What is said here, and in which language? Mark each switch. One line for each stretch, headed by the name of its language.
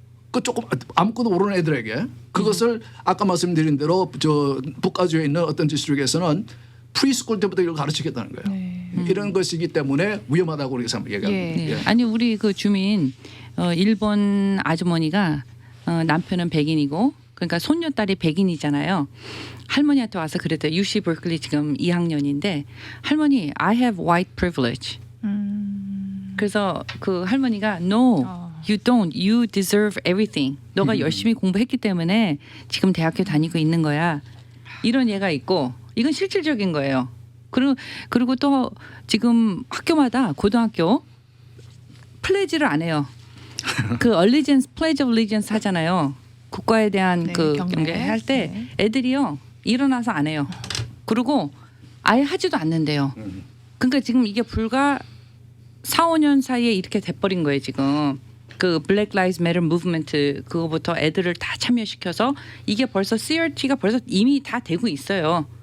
Korean: 그 조금 아무것도 모르는 애들에게 그것을 아까 말씀드린 대로 저 북아주에 있는 어떤 디스트릭에서는 프리스쿨 때부터 이걸 가르치겠다는 거예요. 이런 것이기 때문에 위험하다고 우리가 얘기합니다. 네. 아니 우리 그 주민 일본 아주머니가 남편은 백인이고 그러니까 손녀딸이 백인이잖아요. 할머니한테 와서 그랬대요. UC 버클리 지금 2학년인데 할머니
English: I have white privilege.
Korean: 그래서 그 할머니가
English: No, you don't. You deserve everything.
Korean: 너가 열심히 공부했기 때문에 지금 대학교 다니고 있는 거야. 이런 예가 있고 이건 실질적인 거예요. 그리고 또 지금 학교마다 고등학교 플레지를 안 해요. 그 Allegiance, Pledge of Allegiance 하잖아요. 국가에 대한 그 경례할 때 애들이요 일어나서 안 해요. 그리고 아예 하지도 않는데요. 그러니까 지금 이게 불과 4, 5년 사이에 이렇게 돼버린 거예요 지금. 그 Black Lives Matter Movement 그거부터 애들을 다 참여시켜서 이게 벌써 CRT가 벌써 이미 다 되고 있어요.